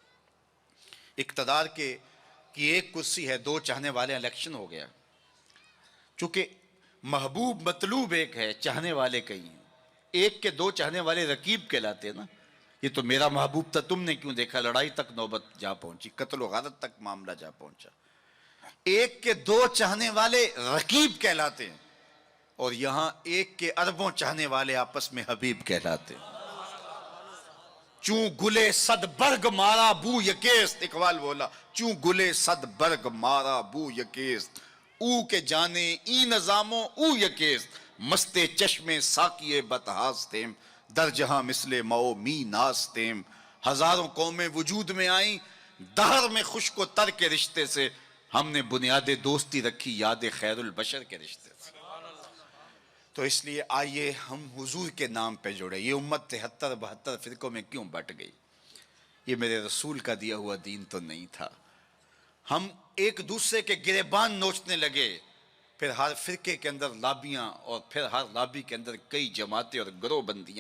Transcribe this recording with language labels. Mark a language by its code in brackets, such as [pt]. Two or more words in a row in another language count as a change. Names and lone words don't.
[ur] اقتدار کی ایک کرسی ہے، 2 چاہنے والے، الیکشن ہو گیا، چونکہ محبوب مطلوب ایک ہے، چاہنے والے کئی ہیں، ایک کے 2 چاہنے والے رقیب کہلاتے ہیں نا، یہ تو میرا محبوب تھا تم نے کیوں دیکھا، لڑائی تک نوبت جا پہنچی، قتل و غارت تک معاملہ جا پہنچا، ایک کے 2 چاہنے والے رقیب کہلاتے ہیں، اور یہاں ایک کے اربوں چاہنے والے آپس میں حبیب کہلاتے ہیں۔ [fa] چوں گلے صد برگ مارا بو یکیست، [ur] اقبال بولا [fa] چوں گلے صد برگ مارا بو یکیست، او کے جانے ای نظاموں او یکیست، مستے چشمے ساکیے بتہاستیم، در جہاں مثل مو می ناستیم، [ur] ہزاروں قومیں وجود میں آئیں، دہر میں خشک و تر کے رشتے سے، ہم نے بنیاد دوستی رکھی یاد خیر البشر کے رشتے سے۔ تو اس لیے آئیے ہم حضور کے نام پہ جڑے، یہ امت 73-72 فرقوں میں کیوں بٹ گئی، یہ میرے رسول کا دیا ہوا دین تو نہیں تھا، ہم ایک دوسرے کے گریبان نوچنے لگے، پھر ہر فرقے کے اندر لابیاں، اور پھر ہر لابی کے اندر کئی جماعتیں اور گروہ بندیاں۔